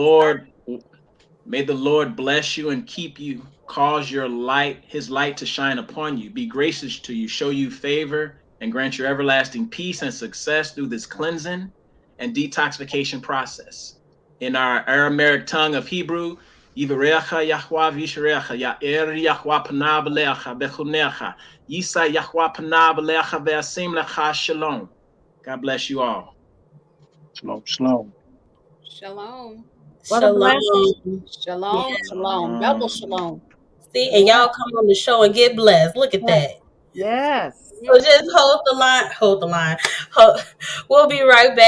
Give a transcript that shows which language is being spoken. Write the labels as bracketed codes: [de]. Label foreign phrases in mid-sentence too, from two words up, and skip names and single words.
[en] Lord May the Lord bless you and keep you, cause his light to shine upon you, be gracious to you, show you favor, and grant you everlasting peace and success through this cleansing and detoxification process. In our Aramaic tongue of Hebrew, [he] יברכך יהוה וישמרך יאר יהוה פניו אליך ויחנך ישא יהוה פניו אליך וישם לך שלום. [en] God bless you all. [he] Shalom, shalom. Shalom. [en] What a blessing. Shalom. Yeah. [he] Shalom. Shalom. Double shalom. [en] See, and Yeah. y'all come on the show and get blessed. Look at Yes. that. Yes. So just hold the line. Hold the line. We'll be right back.